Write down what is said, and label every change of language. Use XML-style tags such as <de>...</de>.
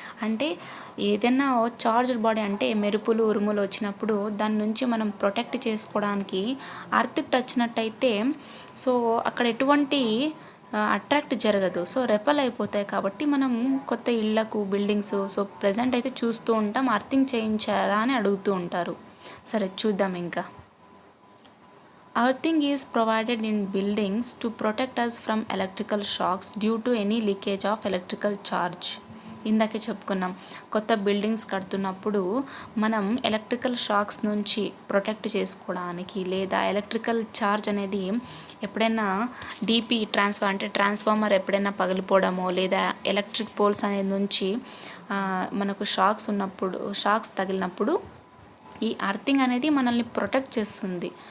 <te>అంటే ఏదైనా charged body అంటే మెరుపులు ఉరుములు వచ్చినప్పుడు దాని నుంచి మనం ప్రొటెక్ట్ చేసుకోవడానికి అర్త్ టచ్చినట్టయితే సో అక్కడ ఎటువంటి అట్రాక్ట్ జరగదు, సో రెపల్ అయిపోతాయి. కాబట్టి మనం కొత్త ఇళ్లకు బిల్డింగ్స్ సో ప్రజెంట్ అయితే చూస్తూ ఉంటాం, అర్థింగ్ చేయించారా అని అడుగుతూ ఉంటారు. సరే చూద్దాం ఇంకా.</te> <en>Earthing is provided in buildings to protect us from electrical shocks due to any leakage of electrical charge.</en> <te>ఇందాకే చెప్పుకున్నాం, కొత్త బిల్డింగ్స్ కడుతున్నప్పుడు మనం ఎలక్ట్రికల్ షాక్స్ నుంచి ప్రొటెక్ట్ చేసుకోవడానికి, లేదా ఎలక్ట్రికల్ ఛార్జ్ అనేది ఎప్పుడైనా డీపీ ట్రాన్స్ఫార్మర్ ఎప్పుడైనా పగిలిపోవడమో, లేదా ఎలక్ట్రిక్ పోల్స్ అనేది నుంచి మనకు షాక్స్ తగిలినప్పుడు ఈ అర్థింగ్ అనేది మనల్ని ప్రొటెక్ట్ చేస్తుంది.</te>